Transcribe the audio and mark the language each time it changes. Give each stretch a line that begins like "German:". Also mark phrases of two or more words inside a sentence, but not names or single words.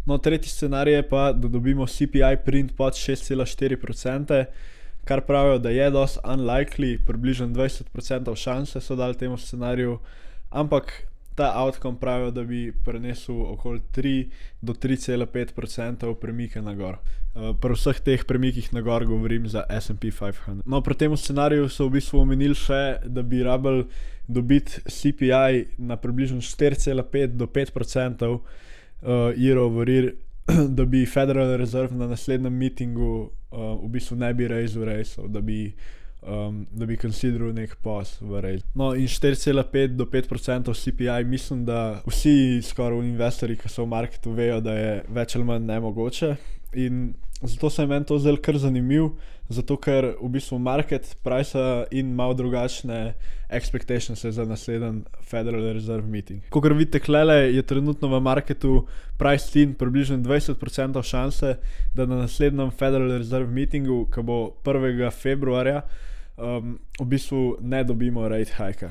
Slovenian: No, tretji scenarij je pa, da dobimo
English: CPI print
Slovenian: pod 6,4%, kar pravijo, da je dosti unlikely, približno 20% šanse so dali temu scenariju, ampak ta outcome pravijo, da bi prenesel okoli 3 do 3,5% premika na gor. Pri vseh teh premikih na gor govorim za S&P 500. No, pri tem scenariju so v bistvu omenili še, da bi rabili dobiti CPI na približno 4,5 do 5%
English: year over year,
Slovenian: da bi Federal Reserve na naslednjem meetingu v bistvu ne bi raisal rateov, da bi consideral nek pause v raise. No, in 4,5 do 5% CPI, mislim, da vsi skoraj investorji, ki so v marketu, vejo, da je več ali manj nemogoče. In zato se je meni to zdelo kar zanimiv, zato ker v bistvu
English: market price in
Slovenian: malo drugačne expectations za naslednji Federal Reserve meeting. Kakor vidite klele, je trenutno v marketu
English: price in
Slovenian: približno 20% šanse, da na naslednjem Federal Reserve meetingu, ki bo 1. februarja, v bistvu ne dobimo
English: rate hike.